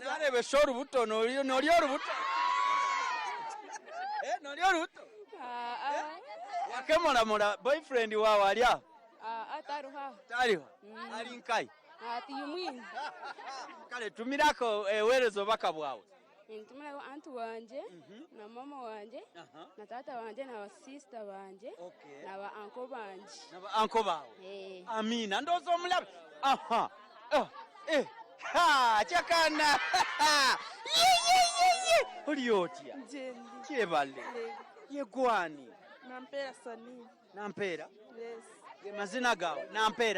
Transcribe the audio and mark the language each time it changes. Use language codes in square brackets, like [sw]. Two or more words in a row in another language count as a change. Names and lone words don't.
[lg] Nalebesa olubuto n'oli olubuto? N'oli olubuto? Wakemolamula boyfriend waawe ali awo? Taliho. Ali nkai? Tiyumwini. Kale tumirako eweereza obubaka bwawe. Ntumira anti wanje na mama wanje na tata wanje na sister wanje na ba uncle banje. Na ba uncle bawe? Amina ndozo omulabe. Chakana. Oli otya? Kyebale. Yegwani? Nampera Sanini. Nampera? Yes. Ge mazina gawe? Nampera?